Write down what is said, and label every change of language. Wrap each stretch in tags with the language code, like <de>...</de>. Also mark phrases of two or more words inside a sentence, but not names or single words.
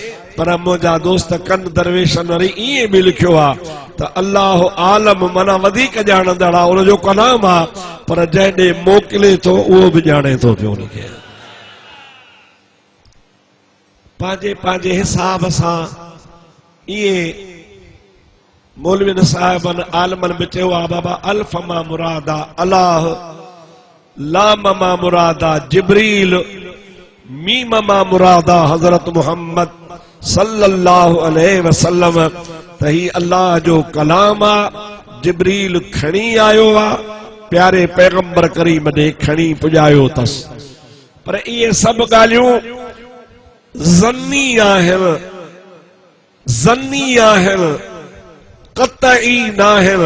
<sd>त पर मुझा दोस्त कन दरवेशन वरी इए भी लिखियो आ त</sd> <ar>الله أعلم</ar> <sd>मना वधिक ॼाणंदड़ आ, उन जो कलाम आ, पर जंहिं ॾे मोकिले थो उहो बि ॼाणे थो पियो उनखे। पंहिंजे पंहिंजे हिसाब सां इए मौलविन साहिबन आलमन में चयो आ बाबा</sd> <ar>ألف ما مراده الله, لام ما مراده جبريل, ميم ما مراده حضرة محمد صلى الله عليه وسلم.</ar> <sd>त ही अल्लाह जो कलाम आ, जिब्रील खणी आयो आ, प्यारे पैगंबर करीम ॾे खणी पुॼायो तस। पर इहे सभु ॻाल्हियूं ज़न्नी आहिनि, ज़न्नी आहिनि, क़तई नाहिनि।</sd>